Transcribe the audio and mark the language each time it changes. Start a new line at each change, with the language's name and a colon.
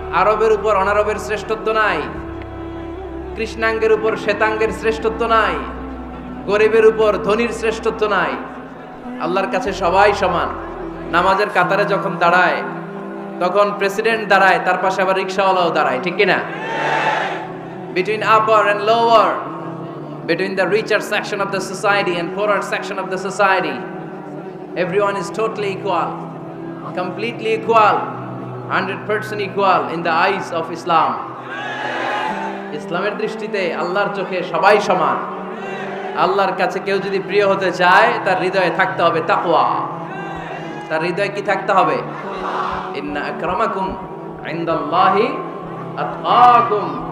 Bangla: আরবের উপর অনারবের শ্রেষ্ঠত্ব নাই, কৃষ্ণাঙ্গের উপর শ্বেতাঙ্গের শ্রেষ্ঠত্ব নাই, গরিবের উপর ধনীর শ্রেষ্ঠত্ব নাই। আল্লাহর কাছে সবাই সমান। নামাজের কাতারে যখন দাঁড়ায়, তখন প্রেসিডেন্ট দাঁড়ায়, তার পাশে আবার রিকশাওয়ালাও দাঁড়ায়, ঠিক কিনা?
English: Between upper and lower, between the richer section of the society and poorer section of the society, everyone is totally equal, completely equal, 100% equal in the eyes of Islam.
Bangla: ইসলামের দৃষ্টিতে, আল্লাহর চোখে সবাই সমান। আল্লাহর কাছে কেউ যদি প্রিয় হতে চায়, তার হৃদয়ে থাকতে হবে তাকওয়া। তার হৃদয়ে কি থাকতে হবে?
Arabic: ইন্না আকরামাকুম ইনদাল্লাহি আতকাকুম।